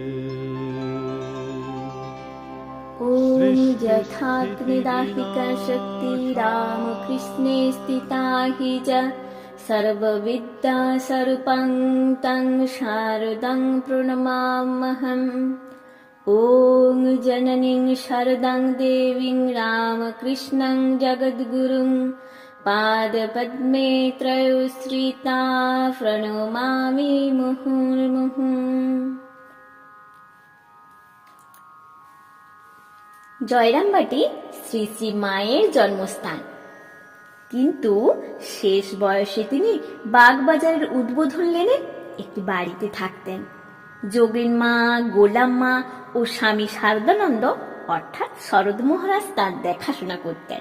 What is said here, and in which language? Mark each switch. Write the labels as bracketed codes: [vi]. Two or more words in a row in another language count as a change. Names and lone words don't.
[sa] ॐ यथाग्निदाहिकशक्ति रामकृष्णे स्थिता हि च सर्वविद्या स्वरूपं तं शारदां प्रणमाम्यहम्। ॐ जननीं शारदां देवीं रामकृष्णं जगद्गुरुं पादपद्मे त्रयोश्रिता प्रणमामि मुहुर्मुहुः। [bn] জয়রামবাটি শ্রী শ্রী মায়ের জন্মস্থান, কিন্তু শেষ বয়সে তিনি বাগবাজারের উদ্বোধন লেনে একটি বাড়িতে থাকতেন। যোগীন মা, গোলাম মা ও স্বামী শারদানন্দ অর্থাৎ শরৎ মহারাজ তার দেখাশোনা করতেন।